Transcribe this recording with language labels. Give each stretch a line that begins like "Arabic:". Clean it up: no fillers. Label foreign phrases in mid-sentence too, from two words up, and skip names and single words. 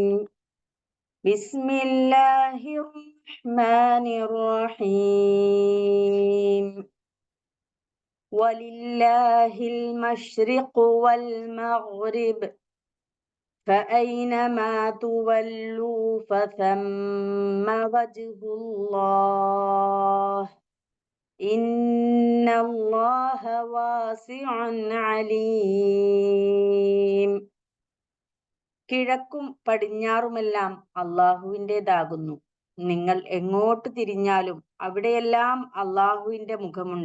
Arabic: بسم الله الرحمن الرحيم. ولله المشرق والمغرب فأينما تولوا فثم وجه الله إن الله واسع عليم.
Malayalam: കിഴക്കും പടിഞ്ഞാറുമെല്ലാം അള്ളാഹുവിൻ്റെതാകുന്നു. നിങ്ങൾ എങ്ങോട്ട് തിരിഞ്ഞാലും അവിടെയെല്ലാം അള്ളാഹുവിന്റെ മുഖമുണ്ട്.